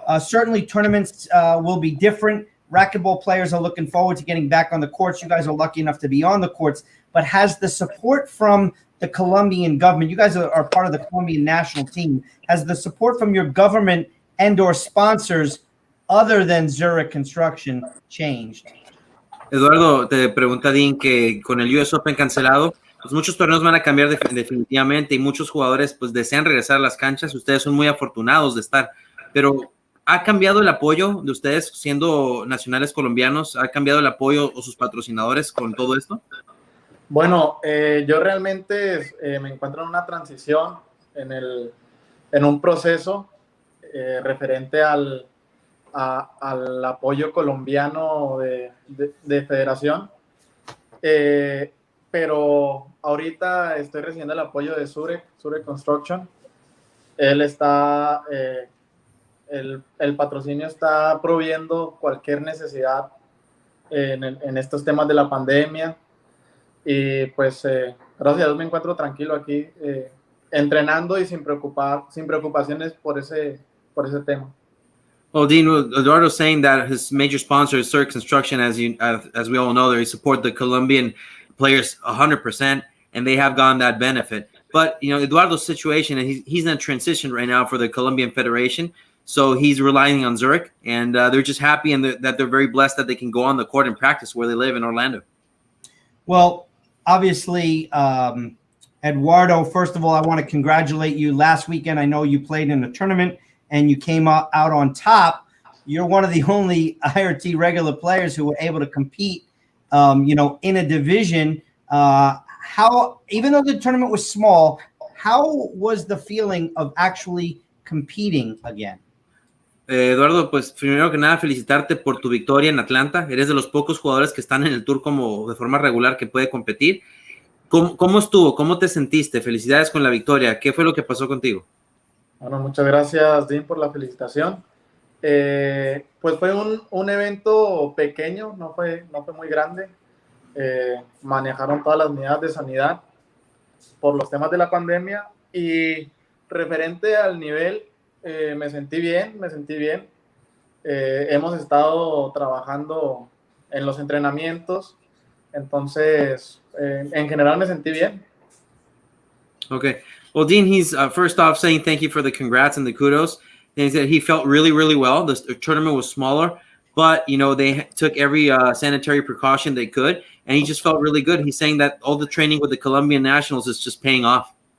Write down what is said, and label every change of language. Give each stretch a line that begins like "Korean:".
English: Certainly, tournaments will be different. Racquetball players are looking forward to getting back on the courts. You guys are lucky enough to be on the courts. But has the support from the Colombian government, you guys are part of the Colombian national team, has the support from your government and or sponsors other than Zurich Construction changed?
Spanish: Eduardo, te pregunta Dean que con el US Open cancelado, pues muchos torneos van a cambiar definitivamente y muchos jugadores pues desean regresar a las canchas. Ustedes son muy afortunados de estar, pero ¿ha cambiado el apoyo de ustedes siendo nacionales colombianos? ¿Ha cambiado el apoyo o sus patrocinadores con todo esto? Bueno, yo realmente me encuentro en una transición, en un proceso referente al apoyo colombiano de federación, pero ahorita estoy recibiendo el apoyo de Zurich Construction. Él está, el patrocinio está proviendo cualquier necesidad en estos temas de la pandemia, y pues gracias a Dios me encuentro tranquilo aquí, entrenando y sin preocupaciones por ese tema.
English: Well, Dean, Eduardo's saying that his major sponsor is Zurich Construction, as we all know, they support the Colombian players 100%, and they have gotten that benefit. But you know, Eduardo's situation, and he's in a transition right now for the Colombian Federation, so he's relying on Zurich, and they're just happy and that they're very blessed that they can go on the court and practice where they live in Orlando. Well, obviously, Eduardo, first of all, I want to congratulate you. Last weekend, I know you played in a tournament and you came out on top. You're one of the only IRT regular players who were able to compete, in a division. How, even though the tournament was small, how was the feeling of actually competing again?
Spanish: Eduardo, pues primero que nada felicitarte por tu victoria en Atlanta. Eres de los pocos jugadores que están en el tour como de forma regular que puede competir. ¿Cómo estuvo? ¿Cómo te sentiste? Felicidades con la victoria. ¿Qué fue lo que pasó contigo? Bueno, muchas gracias, Dean, por la felicitación. Pues fue un evento pequeño, no fue muy grande. Manejaron todas las medidas de sanidad por los temas de la pandemia, y referente al nivel, me sentí bien. Hemos estado trabajando en los entrenamientos, entonces en general me sentí bien.
English: Okay. Well, Dean, he's first off saying thank you for the congrats and the kudos. And he said he felt really, really well. The tournament was smaller, but they took every sanitary precaution they could, and he just felt really good. He's saying that all the training with the Colombian nationals is just paying off.